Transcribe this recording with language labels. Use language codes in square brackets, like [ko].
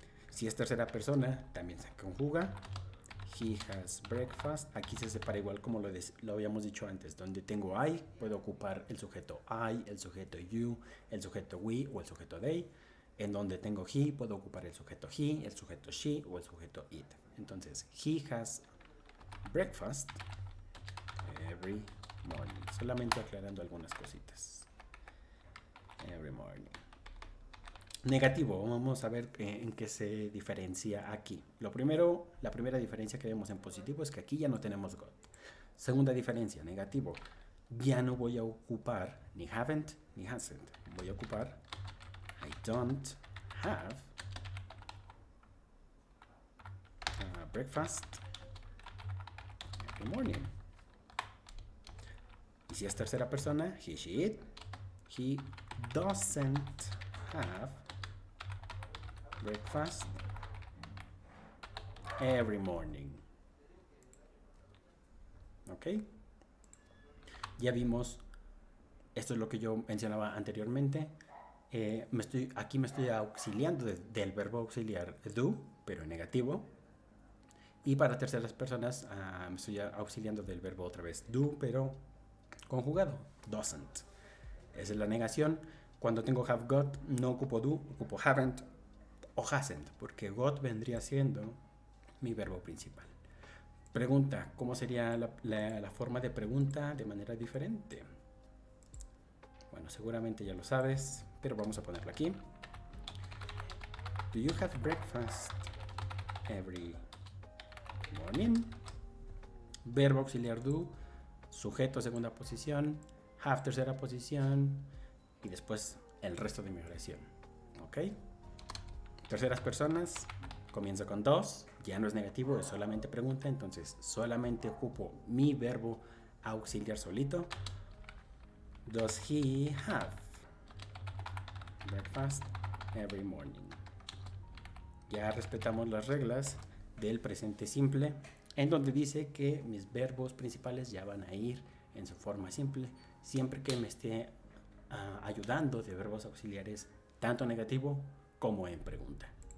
[es] Si es tercera persona, también se conjuga. [en] He has breakfast. [es] Aquí se separa igual como lo habíamos dicho antes. Donde tengo I, puedo ocupar el sujeto I, el sujeto you, el sujeto we o el sujeto they. En donde tengo he, puedo ocupar el sujeto he, el sujeto she o el sujeto it. Entonces, he has breakfast every morning. Solamente aclarando algunas cositas. [en] Every morning. [es] Negativo, vamos a ver en qué se diferencia aquí. La primera diferencia que vemos en positivo es que aquí ya no tenemos got. Segunda diferencia, negativo. Ya no voy a ocupar ni haven't ni hasn't. Voy a ocupar [en] I don't have breakfast every morning. [es] Y si es tercera persona, [en] he, she, it. He doesn't have breakfast every morning. [es] ¿Ok? Ya vimos, esto es lo que yo mencionaba anteriormente. Aquí me estoy auxiliando del verbo auxiliar do, pero en negativo. Y para terceras personas me estoy auxiliando del verbo otra vez do, pero conjugado, doesn't. Esa es la negación. Cuando tengo have got, no ocupo do, ocupo haven't o hasn't, porque got vendría siendo mi verbo principal. Pregunta, ¿cómo sería la forma de pregunta de manera diferente? Bueno, seguramente ya lo sabes, pero vamos a ponerlo aquí. [en] Do you have breakfast every morning? [es] Verbo auxiliar do, sujeto segunda posición, have tercera posición y después el resto de mi oración. ¿Ok? Terceras personas, comienza con dos, ya no es negativo, es solamente pregunta, entonces solamente ocupo mi verbo auxiliar solito. [en] Does he have breakfast every morning? [es] Ya respetamos las reglas del presente simple, en donde dice que mis verbos principales ya van a ir en su forma simple, siempre que me esté ayudando de verbos auxiliares, tanto negativo como en pregunta.